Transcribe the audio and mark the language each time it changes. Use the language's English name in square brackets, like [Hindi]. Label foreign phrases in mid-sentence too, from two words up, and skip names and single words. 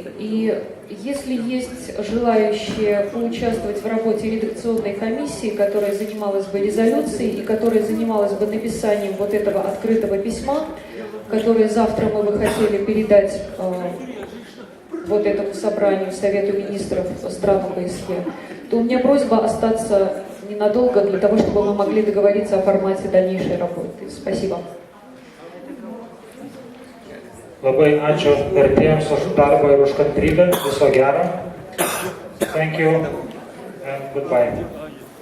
[Russian] И если есть желающие поучаствовать в работе редакционной комиссии, которая занималась бы резолюцией и которая занималась бы написанием вот этого открытого письма, которое завтра мы бы хотели передать вот этому собранию, Совету министров стран ОБСЕ, то у меня просьба остаться ненадолго для того, чтобы мы могли договориться о формате дальнейшей работы. Спасибо. [Lithuanian] Labai ačiū vertėjams už darbą ir už kantrybę. Viso gero. [English] Thank you and goodbye.